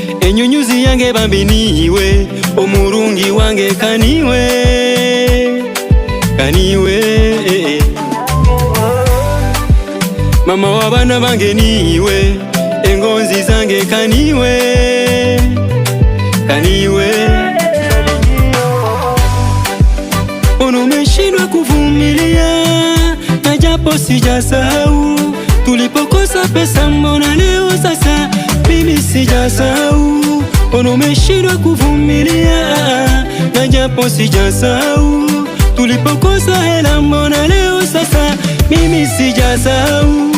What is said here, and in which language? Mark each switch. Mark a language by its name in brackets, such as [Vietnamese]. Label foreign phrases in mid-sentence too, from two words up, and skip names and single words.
[Nyoro] Enyunyuzi yange bambi niwe, omurungi wange kaniwe, kaniwe. Mama wabana bange niwe, engonzi zange kaniwe, kaniwe. [Swahili] Umeshindwa kuvumilia na japo sijasahau, tulipokosa pesa mbona leo sasa mimi sijasahau. Umeshindwa kuvumilia na japo sijasahau, tulipokosa hela mbona leo sasa mimi sijasahau.